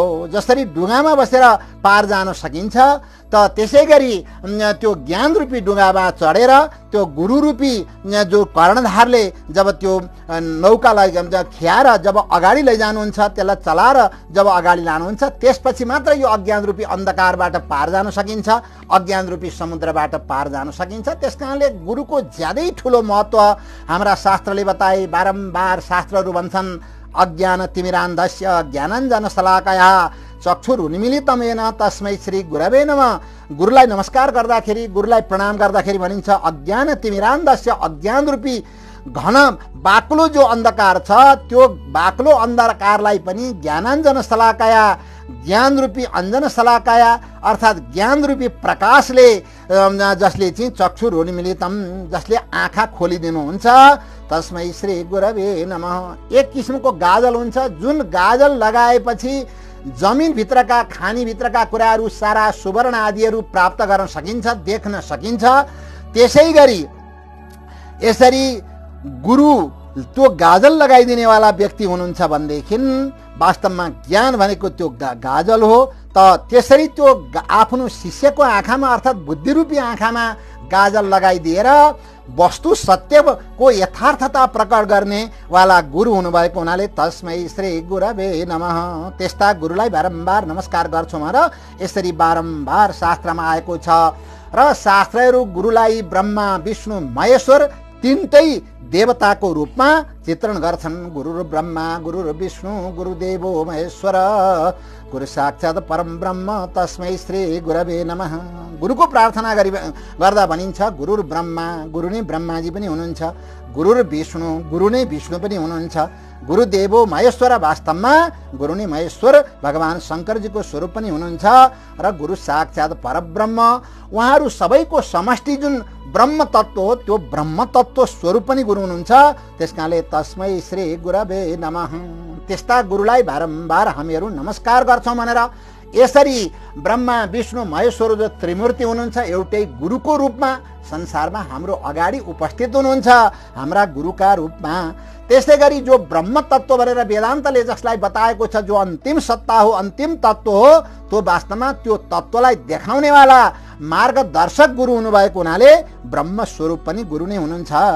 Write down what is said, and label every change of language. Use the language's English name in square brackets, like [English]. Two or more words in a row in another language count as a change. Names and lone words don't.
[Nepali] जसरी ढुङ्गामा बसेर पार जान सकिन्छ त त्यसै गरी त्यो ज्ञान रूपी ढुङ्गामा चढेर त्यो गुरु रूपी जो कर्णधारले जब त्यो नौकालाई खियाएर जब अगाडि लैजानुहुन्छ, त्यसलाई चलाएर जब अगाडि लानुहुन्छ, त्यसपछि मात्र यो अज्ञान रूपी अन्धकारबाट पार जान सकिन्छ, अज्ञान रूपी समुद्रबाट पार जान सकिन्छ। त्यसकारणले गुरुको ज्यादै ठुलो महत्त्व हाम्रा शास्त्रले बताए। बारम्बार शास्त्रहरू भन्छन् [Sanskrit] अज्ञान तिमिरान्धस्य ज्ञानाञ्जन शलाकया चक्षुरुन्मीलितं येन तस्मै श्री गुरवे नमः। [Nepali] गुरुलाई नमस्कार गर्दाखेरि, गुरुलाई प्रणाम गर्दाखेरि भनिन्छ [Sanskrit] अज्ञान तिमिरान्धस्य [Nepali] ज्ञान रूपी घन बाक्लो जो अन्धकार छ त्यो बाक्लो अन्धकारलाई पनि [Sanskrit] ज्ञानाञ्जन शलाकया [Nepali] ज्ञान रूपी अञ्जन शलाकया अर्थात् ज्ञान रूपी प्रकाशले जसले चाहिँ चक्षुरुन्मीलितं जसले आँखा खोलिदिनुहुन्छ [Sanskrit] तस्मै श्री गुरवे नमः। [Nepali] एक किसिमको गाजल हुन्छ जुन गाजल लगाएपछि जमिनभित्रका खानीभित्रका कुराहरू सारा सुवर्ण आदिहरू प्राप्त गर्न सकिन्छ, देख्न सकिन्छ। त्यसै गरी यसरी गुरु त्यो गाजल लगाइदिनेवाला व्यक्ति हुनुहुन्छ भनेदेखि वास्तवमा ज्ञान भनेको त्यो गाजल हो। त त्यसरी त्यो आफ्नो शिष्यको आँखामा अर्थात् बुद्धिरूपी आँखामा गाजल लगाइदिएर वस्तु सत्यको यथार्थता प्रकट गर्ने वाला गुरु हुनुभएको हुनाले [Sanskrit] तस्मै श्री गुरवे नमः। [Nepali] त्यस्ता गुरुलाई बारम्बार नमस्कार गर्छौँ र यसरी बारम्बार शास्त्रमा आएको छ र शास्त्रहरू गुरुलाई ब्रह्मा विष्णु महेश्वर तीनटै देवताको रूपमा चित्रण गर्छन्। [Sanskrit] गुरु ब्रह्मा गुरु विष्णु गुरुदेवो महेश्वर गुरु साक्षात् परम ब्रह्म तस्मै श्री गुरवे नमः। [Nepali] गुरुको प्रार्थना गर्दा भनिन्छ गुरु ब्रह्मा गुरु नै ब्रह्माजी पनि हुनुहुन्छ, गुरु विष्णु गुरु नै विष्णु पनि हुनुहुन्छ, [Sanskrit] गुरुदेवो महेश्वर [Nepali] वास्तवमा गुरु नै महेश्वर भगवान शङ्करजीको स्वरूप पनि हुनुहुन्छ र गुरु साक्षात् परब्रह्म उहाँहरू सबैको समष्टि जुन ब्रह्म तत्त्व हो त्यो ब्रह्म तत्त्व स्वरूप पनि गुरु हुनुहुन्छ। [Sanskrit] त्यसकारणले तस्मै श्री गुरवे नमः। [Nepali] त्यस्ता गुरुलाई बारम्बार हामीहरू नमस्कार गर्छौँ भनेर यसरी ब्रह्मा विष्णु महेश्वर जो त्रिमूर्ति हुनुहुन्छ एउटै गुरुको रूपमा संसारमा हाम्रो अगाडि उपस्थित हुनुहुन्छ हाम्रा गुरुका रूपमा। त्यसै गरी जो ब्रह्म तत्त्व भनेर वेदान्तले जसलाई बताएको छ जो अन्तिम सत्ता हो, अन्तिम तत्त्व हो, त्यो वास्तवमा त्यो तत्त्वलाई देखाउनेवाला मार्गदर्शक गुरु हुनुभएको हुनाले ब्रह्म स्वरूप पनि गुरु नै हुनुहुन्छ।